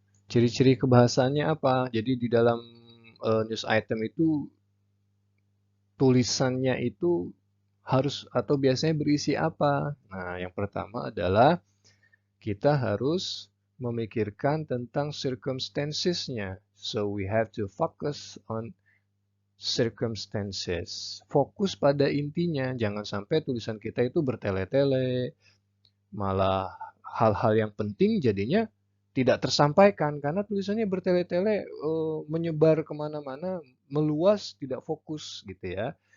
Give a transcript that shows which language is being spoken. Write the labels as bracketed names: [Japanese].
[Indonesian] Ciri-ciri kebahasaannya apa? Jadi di dalam news item itu tulisannya itu harus atau biasanya berisi apa? Nah, yang pertama adalah kita harus memikirkan tentang circumstances-nya. [English] So we have to focus on circumstances. [Indonesian] Fokus pada intinya, jangan sampai tulisan kita itu bertele-tele, malah hal-hal yang penting jadinya tidak tersampaikan karena tulisannya bertele-tele, menyebar kemana-mana, meluas, tidak fokus gitu ya.